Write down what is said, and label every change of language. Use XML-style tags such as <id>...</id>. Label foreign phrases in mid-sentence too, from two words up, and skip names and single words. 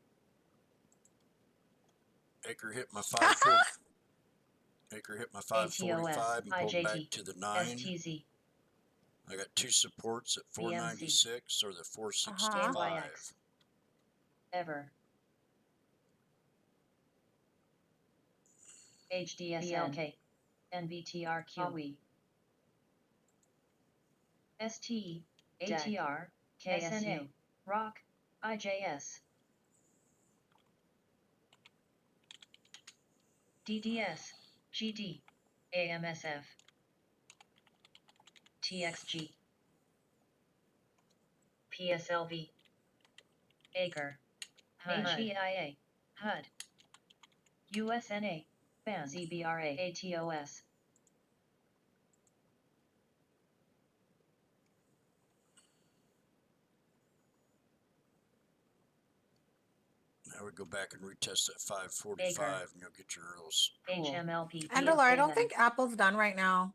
<en>Acre hit my 540. Acre hit my 545 ATOS. and pulled back IJT. to the 9. STZ. I got two supports at 496 or the 465. NYX. Ever. HDSLK. NVTRQ. HAWI. STE. ATR. KSNA. ROC. IJS. DDS. GD. AMSF. TXG. PSLV. Acre. HEIA. HUD. USNA. BAN. ZBRA. ATOS. Now we go back and retest that 545 and you'll get your earls. HMLP. Andrew, I don't think Apple's done right now.</en>